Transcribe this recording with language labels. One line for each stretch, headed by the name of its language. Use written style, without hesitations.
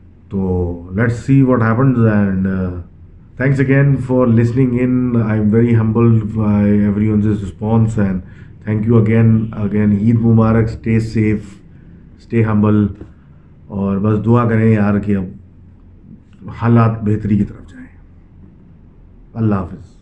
English: تو let's see what happens, and thanks again for listening in. I'm very humbled by everyone's response, and thank you again. Eid Mubarak. Stay safe, stay humble,
Urdu: اور بس دعا کریں یار کہ اب حالات بہتری کی طرف جائیں. اللہ حافظ.